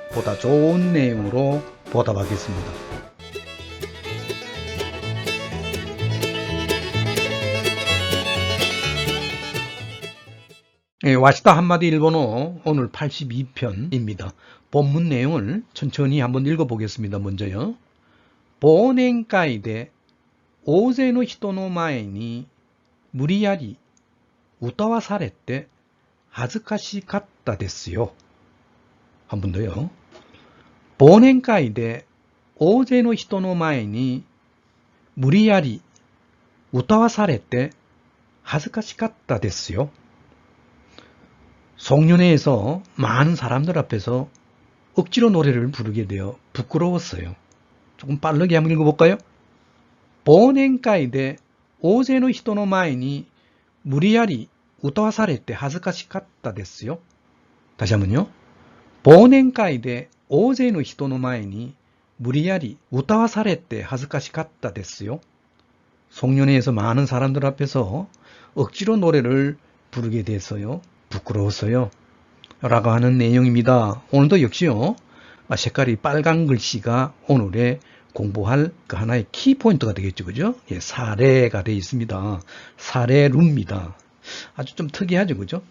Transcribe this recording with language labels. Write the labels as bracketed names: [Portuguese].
[Korean] 보다 좋은 내용으로 보답하겠습니다. 와시다 한마디 일본어 오늘 82편입니다. 본문 내용을 천천히 한번 읽어보겠습니다. 먼저요. [Japanese] 忘年会で大勢の人の前に無理やり歌わされて恥ずかしかったですよ。 [Korean] 한 번 더요. [Japanese] 忘年会で大勢の人の前に無理やり歌わされて恥ずかしかったですよ。 [Korean] 송년회에서 많은 사람들 앞에서 억지로 노래를 부르게 되어 부끄러웠어요. 조금 빠르게 한번 읽어볼까요? [Japanese] 忘年会で大勢の人の前に無理やり歌わされて恥ずかしかったですよ。 [Korean] 다시 한번요. [Japanese] 忘年会で大勢の人の前に無理やり歌わされて恥ずかしかったですよ. [Korean] 송년회에서 많은 사람들 앞에서 억지로 노래를 부르게 돼서요. 부끄러웠어요. 라고 하는 내용입니다. 오늘도 역시요. 색깔이 빨간 글씨가 오늘의 공부할 그 하나의 키포인트가 되겠죠. 그죠? 예, 사례가 되어 있습니다. 사례루입니다. 아주 좀 특이하죠. 그죠?